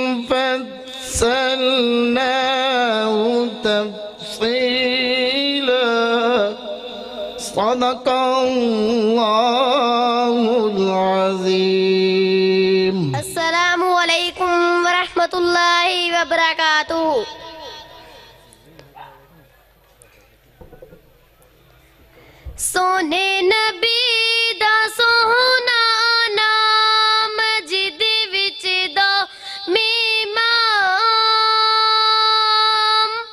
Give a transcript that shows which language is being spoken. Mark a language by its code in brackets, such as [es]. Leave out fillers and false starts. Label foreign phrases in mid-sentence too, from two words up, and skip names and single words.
[ar] فصلناه تفصيلا صدق الله العظيم السلام عليكم ورحمة الله وبركاته. [pa] سوہنے نبی دا سوہنا نام جد وچ دو میماں.